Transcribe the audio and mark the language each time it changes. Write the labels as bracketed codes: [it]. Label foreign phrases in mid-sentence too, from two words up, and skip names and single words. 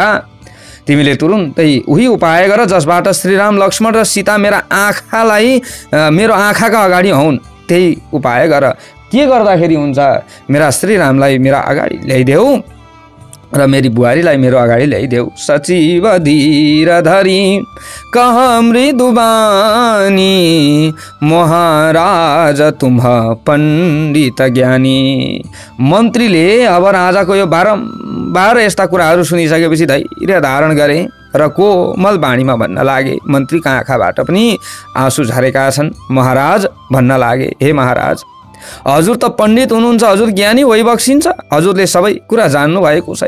[ne] तिमीले तुरुन्तै उही उपाय गर जसबाट श्रीराम लक्ष्मण र सीता मेरो आँखाका अगाडि हुन्। त्यही उपाय गर। के गर्दाखेरि हुन्छ? मेरा श्रीरामलाई मेरा अगाडि ल्याइदेऊ र मेरी बुहारीलाई मेरो अगाडि ल्याइदेऊ। [awa] सचिव धीर धरी कह मृदुबानी, महाराज तुम पण्डित ज्ञानी। [ne] मन्त्रीले अब राजाको यो बारम्बार यस्ता कुराहरू सुनिसकेपछि धैर्य धारण गरे र कोमल बाणीमा भन्न लागे। मन्त्रीका आँखाबाट पनि आँसु झरेका छन्। महाराज भन्न लागे, हे महाराज, हजुर त पण्डित हुनुहुन्छ, हजुर ज्ञानी भइबक्सिन्छ, हजुरले सबै कुरा जान्नु भएको छ।